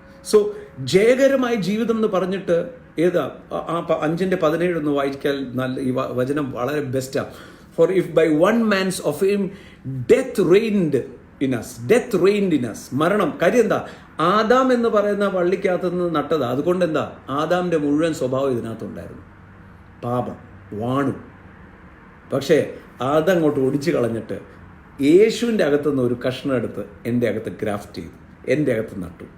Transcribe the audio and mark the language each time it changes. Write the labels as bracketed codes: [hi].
[ml] So ജയകരമായ ജീവിതം എന്ന് പറഞ്ഞിട്ട് ഏതാ 5:17 ഒന്ന് വായിക്കാൻ നല്ല ഈ വചനം വളരെ ബെസ്റ്റാണ്. [en] For if by one man's offense death reigned in us. [ml] മരണം. കാര്യം എന്താ? ആദാം എന്ന് പറയുന്ന വള്ളിക്കകത്ത് നിന്ന് നട്ടതാ. അതുകൊണ്ട് എന്താ? ആദാമിൻ്റെ മുഴുവൻ സ്വഭാവം ഇതിനകത്തുണ്ടായിരുന്നു. പാപം വാണു. പക്ഷേ അതങ്ങോട്ട് ഒടിച്ചു കളഞ്ഞിട്ട് യേശുവിൻ്റെ അകത്തുനിന്ന് ഒരു കഷ്ണം എടുത്ത് എൻ്റെ അകത്ത് ഗ്രാഫ്റ്റ് ചെയ്തു, എൻ്റെ അകത്ത് നട്ടു.